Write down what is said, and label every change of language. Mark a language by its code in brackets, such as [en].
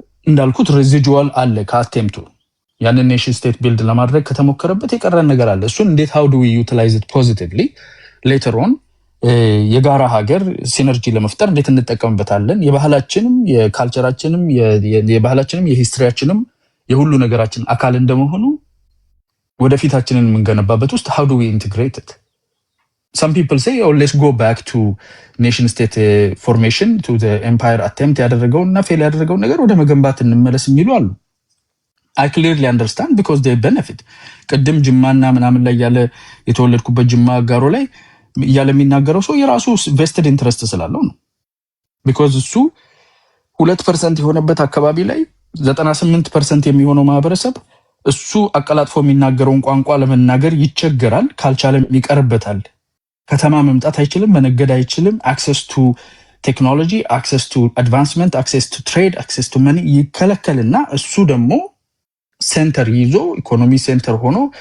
[am] እንዳልኩት ሬዚጁዋል አለ ከአቴምቱ ያንን ኔሽን ስቴት ቢልድ ለማድረግ ከተሞከረበት የቀረን ነገር አለ። እሱን እንዴት [en] how do we utilize it positively later on [am] የጋራ ሀገር ሲነርጂ ለመፍጠር እንዴት እንጠቀምበታለን? የባህላችንም የካልቸራችንም የባህላችንም የሂስትሪያችንም የሁሉ ነገራችን አካል እንደመሆኑ ወደፊታችንን የምንገነባበት ውስጥ [en] how do we integrate it? Some people say oh let's go back to nation state formation to the empire attempt [am] ያደረገውና ፌል ያደረገው ነገር ወደ መገንባት እንመለስ የሚሉ አሉ። [en] I clearly understand because they benefit። [am] ቅድም ጅማና ምናምን ላይ ያለ የተወለድኩበት ጅማ ጋሮ ላይ እያለ የሚናገረው ሰው የራሱ ቬስትድ ኢንትረስት ስላለው ነው። ቢኮዝ እሱ 2% የሆነበት አካባቢ ላይ 98% የሚሆነው ማህበረሰብ እሱ አቀላጥፎ የሚናገረውን ቋንቋ ለመናገር ይቸገራል። ካልቻለም ይቀርበታል። ከተማ መምጣት አይችልም፣ መነገድ አይችልም። አክሰስ ቱ ቴክኖሎጂ፣ አክሰስ ቱ አድቫንስመንት፣ አክሰስ ቱ ትሬድ፣ አክሰስ ቱ መኒ ይከለከልና እሱ ደግሞ ሴንተር ይዞ ኢኮኖሚ ሴንተር ሆኖ